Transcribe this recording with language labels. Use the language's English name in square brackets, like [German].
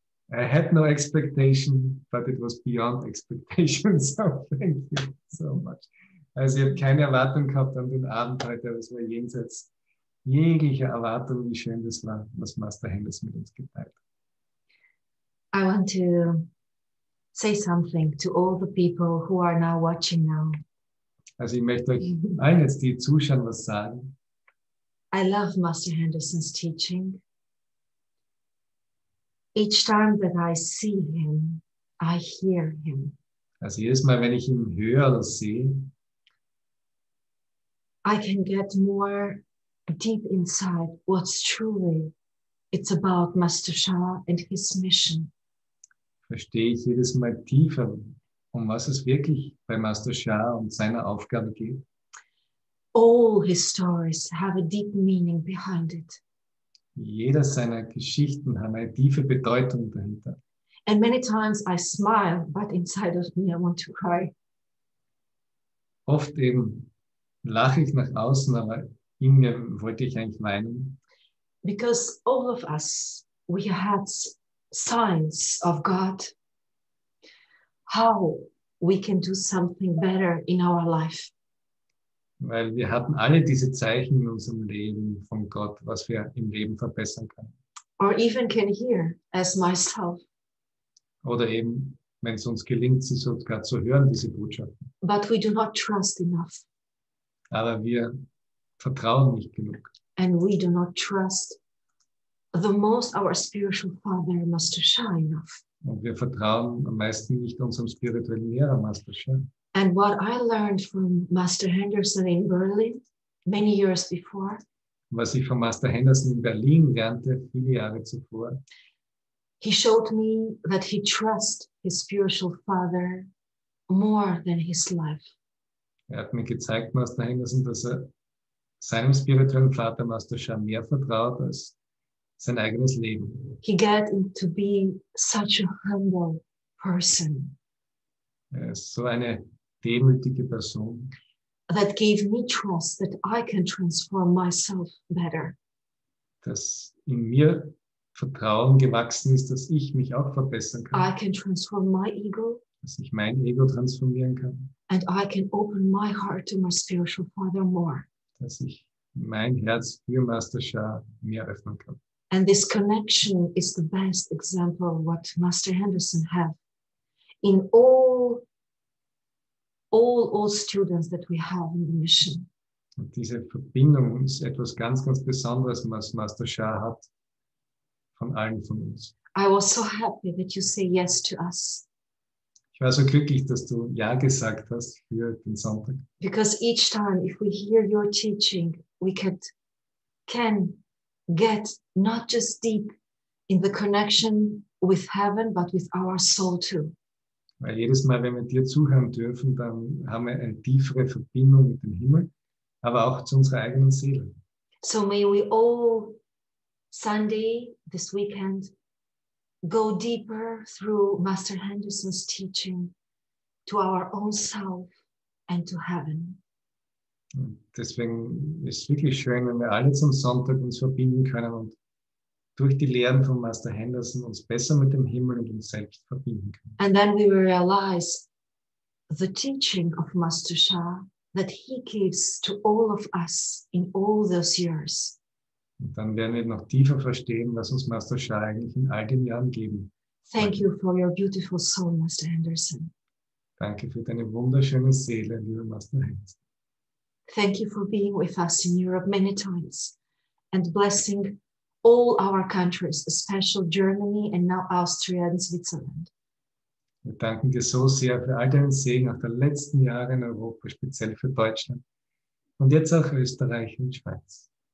[English] I had no expectation, but it was beyond expectation. So thank you so much. [German] Also ich habe keine Erwartung gehabt an den Abend heute, aber es war jenseits jeglicher Erwartung, wie schön das war, was Master Henderson mit uns geteilt hat. [English] I want to say something to all the people who are now watching now. [German] Also ich möchte euch allen jetzt, die zuschauen, was sagen. [English] I love Master Henderson's teaching. Each time that I see him, I hear him. [German] Also jedes Mal, wenn ich ihn höre oder sehe, [English] I can get more deep inside what's truly it's about Master Sha and his mission. [German] verstehe ich jedes Mal tiefer, um was es wirklich bei Master Sha und seiner Aufgabe geht. [English] All his stories have a deep meaning behind it. [German] Jeder seiner Geschichten hat eine tiefe Bedeutung dahinter. [English] And many times I smile, but inside of me I want to cry. [German] Oft eben lache ich nach außen, aber in mir wollte ich eigentlich weinen. [English] Because all of us, we had signs of God, how we can do something better in our life. [German] Weil wir hatten alle diese Zeichen in unserem Leben von Gott, was wir im Leben verbessern können. [English] Or even can hear as myself. [German] Oder eben, wenn es uns gelingt, sie sogar zu hören, diese Botschaften. [English] but we do not trust enough. [German] Aber wir vertrauen nicht genug. [English] And we do not trust the most our spiritual father, Master Sha, enough. [German] Und wir vertrauen am meisten nicht unserem spirituellen Lehrer, Master Sha. [English] And what I learned from Master Henderson in Berlin many years before, [German] Was ich von Master Henderson in Berlin lernte, viele Jahre zuvor, [English] he showed me that he trusts his spiritual father more than his life. [German] hat mir gezeigt, Master Henderson, dass seinem spirituellen Vater, Master Sha, mehr vertraut als sein eigenes Leben. [English] He got to be such a humble person [German] Er ist so eine demütige Person, [English] that gave me trust that I can transform myself better. [German] dass in mir Vertrauen gewachsen ist, dass ich mich auch verbessern [English] I [German] kann, [English] can transform my ego, [German] dass ich mein Ego transformieren kann, [English] and I can open my heart to my spiritual father more. [German] dass ich mein Herz für Master Sha mehr öffnen kann. [English] And this connection is the best example what Master Henderson had in all students that we have in the mission. [German] Und diese Verbindung ist etwas ganz, ganz Besonderes, was Master Sha hat von allen von uns. [English] I was so happy that you say yes to us, [German] Ich war so glücklich, dass du Ja gesagt hast für den Sonntag. [English] because each time if we hear your teaching, we can get not just deep in the connection with heaven, but with our soul too. [German] Weil jedes Mal, wenn wir dir zuhören dürfen, dann haben wir eine tiefere Verbindung mit dem Himmel, aber auch zu unserer eigenen Seele. [English] So may we all Sunday, this weekend, go deeper through Master Henderson's teaching to our own self and to heaven. [German] Und deswegen ist es wirklich schön, wenn wir alle zum Sonntag uns verbinden können und durch die Lehren von Master Henderson uns besser mit dem Himmel und uns selbst verbinden können. [English] And then we will realize the teaching of Master Sha that he gives to all of us in all those years. [German] Und dann werden wir noch tiefer verstehen, was uns Master Sha eigentlich in all den Jahren geben. [English] Thank you for your beautiful soul, Master Henderson. [German] Danke für deine wunderschöne Seele, lieber Master Henderson. [English] Thank you for being with us in Europe many times and blessing all our countries, especially Germany and now Austria and Switzerland. [German] Wir danken dir so sehr für all deinen Segen auch der letzten Jahre in Europa, speziell für Deutschland und jetzt auch Österreich und Schweiz.